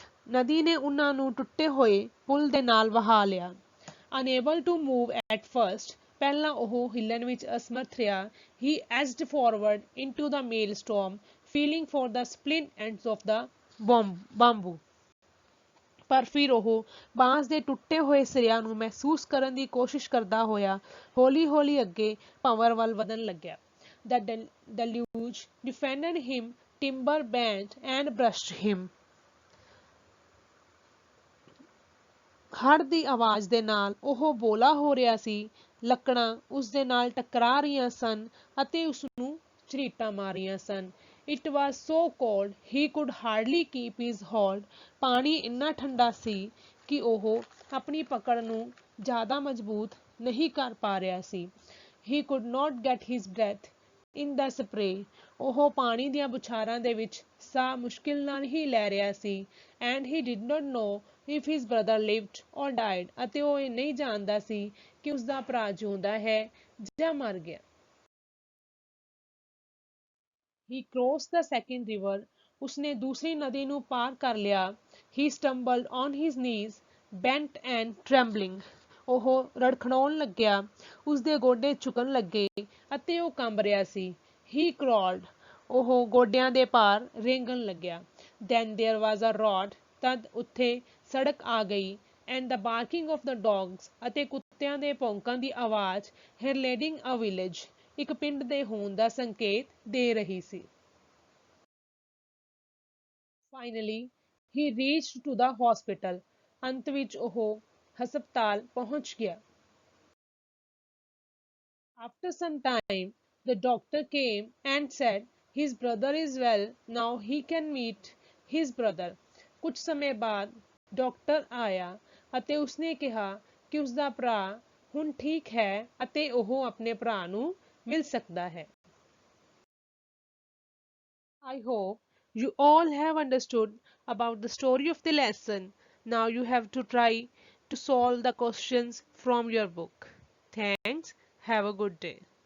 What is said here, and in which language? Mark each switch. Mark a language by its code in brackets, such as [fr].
[pa] ਨਦੀ ਨੇ ਉਹਨਾਂ ਨੂੰ ਟੁੱਟੇ ਹੋਏ ਪੁਲ ਦੇ ਨਾਲ ਵਹਾ ਲਿਆ। [en] Unable to move at first, [pa] ਪਹਿਲਾਂ ਉਹ ਹਿੱਲਣ ਵਿੱਚ ਅਸਮਰਥ ਰਿਹਾ। [en] He edged forward into the maelstrom, feeling for the split ends of the bamboo. [pa] ਪਰ ਫਿਰ ਉਹ ਬਾਂਸ ਦੇ ਟੁੱਟੇ ਹੋਏ ਸਿਰਿਆਂ ਨੂੰ ਮਹਿਸੂਸ ਕਰਨ ਦੀ ਕੋਸ਼ਿਸ਼ ਕਰਦਾ ਹੋਇਆ ਹੌਲੀ-ਹੌਲੀ ਅੱਗੇ ਭੰਵਰ ਵੱਲ ਵਧਣ ਲੱਗਿਆ। [en] The deluge defended him, timber bent and brushed him. [pa] ਹੜ੍ਹ ਦੀ ਆਵਾਜ਼ ਦੇ ਨਾਲ ਉਹ ਬੋਲਾ ਹੋ ਰਿਹਾ ਸੀ, ਲੱਕੜਾਂ ਉਸ ਦੇ ਨਾਲ ਟਕਰਾ ਰਹੀਆਂ ਸਨ ਅਤੇ ਉਸ ਨੂੰ ਝਰੀਟਾਂ ਮਾਰ ਰਹੀਆਂ ਸਨ। [en] It was so cold he could hardly keep his hold. [pa] ਪਾਣੀ ਇੰਨਾ ਠੰਡਾ ਸੀ ਕਿ ਉਹ ਆਪਣੀ ਪਕੜ ਨੂੰ ਜ਼ਿਆਦਾ ਮਜ਼ਬੂਤ ਨਹੀਂ ਕਰ ਪਾ ਰਿਹਾ ਸੀ। [en] He could not get his breath in the spray. [pa] ਉਹ ਪਾਣੀ ਦੀਆਂ ਬੁਛਾਰਾਂ ਦੇ ਵਿੱਚ ਸਾਹ ਮੁਸ਼ਕਿਲ ਨਾਲ ਹੀ ਲੈ ਰਿਹਾ ਸੀ। [en] And he did not know if his brother lived or died. [pa] ਅਤੇ ਉਹ ਇਹ ਨਹੀਂ ਜਾਣਦਾ ਸੀ ਕਿ ਉਸਦਾ ਭਰਾ ਜਿਉਂਦਾ ਹੈ ਜਾਂ ਮਰ ਗਿਆ। [en] He crossed the second river. [pa] ਉਸਨੇ ਦੂਸਰੀ ਨਦੀ ਨੂੰ ਪਾਰ ਕਰ ਲਿਆ। [en] He stumbled on his knees, bent and trembling. [pa] ਉਹ ਰੜਖੜਾਉਣ ਲੱਗਿਆ, ਉਸਦੇ ਗੋਡੇ ਝੁਕਣ ਲੱਗੇ ਅਤੇ ਉਹ ਕੰਬ ਰਿਹਾ ਸੀ। [en] He crawled. [pa] ਉਹ ਗੋਡਿਆਂ ਦੇ ਭਾਰ ਰੇਂਗਣ ਲੱਗਿਆ। [en] Then there was a road. [pa] ਤਦ ਉੱਥੇ ਸੜਕ ਆ ਗਈ। [en] And the barking of the dogs, [pa] ਅਤੇ ਕੁੱਤਿਆਂ ਦੇ ਭੌਂਕਾਂ ਦੀ ਆਵਾਜ਼, [en] heralding a village, [pa] ਇੱਕ ਪਿੰਡ ਦੇ ਹੋਣ ਦਾ ਸੰਕੇਤ ਦੇ ਰਹੀ ਸੀ। [en] Finally, he reached to the hospital. [pa] ਅੰਤ ਵਿੱਚ ਉਹ ਹਸਪਤਾਲ ਪਹੁੰਚ ਗਿਆ। [en] After some time, the doctor came and said, his brother is well, now he can meet his brother. [pa] ਕੁਝ ਸਮੇਂ ਬਾਅਦ ਡਾਕਟਰ ਆਇਆ ਅਤੇ ਉਸਨੇ ਕਿਹਾ ਕਿ ਉਸਦਾ ਭਰਾ ਹੁਣ ਠੀਕ ਹੈ ਅਤੇ ਉਹ ਆਪਣੇ ਭਰਾ ਨੂੰ ਮਿਲ ਸਕਦਾ ਹੈ। [en] I hope you all have understood about the story of the lesson. Now you have to try to solve the questions from your book. Thanks. Have a good day.